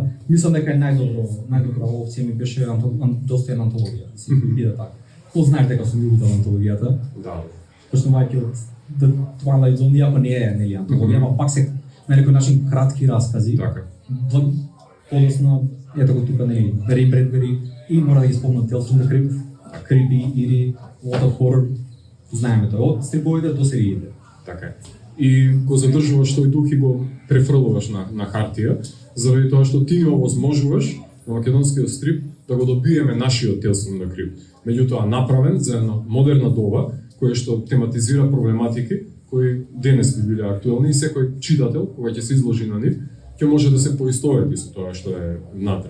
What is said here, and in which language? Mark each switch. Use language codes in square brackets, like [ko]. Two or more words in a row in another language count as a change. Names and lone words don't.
[mk] Мислам дека е најдобра опција ми беше достојна антологија. Си биде така. Ko знаеш дека сум љубител антологијата? Да. Почнувајќи од The Twilight Zone, иако не е нели антологија, ама пак се на некој начин кратки раскази. Така. Подосно, ето го тука нели Ray Bradbury и мора да ги спомнам Tales from the Crypt, Creepy или Lot of Horror. Знаеме тоа од стриповите до сериите. Така. И го задржуваш тој дух и го префрлуваш на хартија, заради тоа што ти овозможуваш на македонскиот стрип да го добиеме нашиот Tales from the Crypt. Меѓутоа направен за една модерна доба која што тематизира проблематики кои денес би биле актуелни и секој читател кога ќе се изложи на нив ќе може да се поистовети со тоа што е внатре.